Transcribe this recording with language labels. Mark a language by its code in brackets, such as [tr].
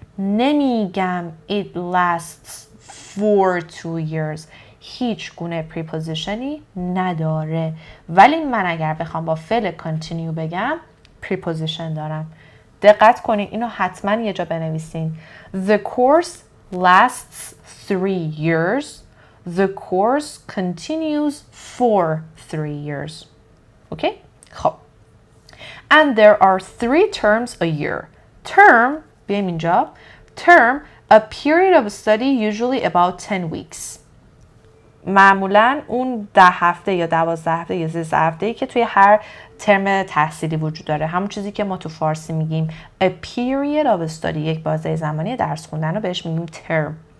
[fa] نمیگم [en] it lasts for 2 years. [fa] هیچ گونه prepositionی نداره. ولی من اگر بخوام با فعل continue بگم preposition دارم. دقت کنین. اینو حتما یه جا بنویسین. [en] The course lasts 3 years. The course continues for 3 years. Okay? خب. And there are 3 terms a year. [fa] Term, بیایم اینجا. [en] Term, a period of study usually about 10 weeks. [fa] معمولاً اون 10 هفته یا 12 هفته یا 13 هفته‌ای که توی هر ترم تحصیلی وجود داره. همون چیزی که ما تو فارسی میگیم [en] a period of study، [fa] یک بازه زمانی درس خوندن رو بهش میگیم term.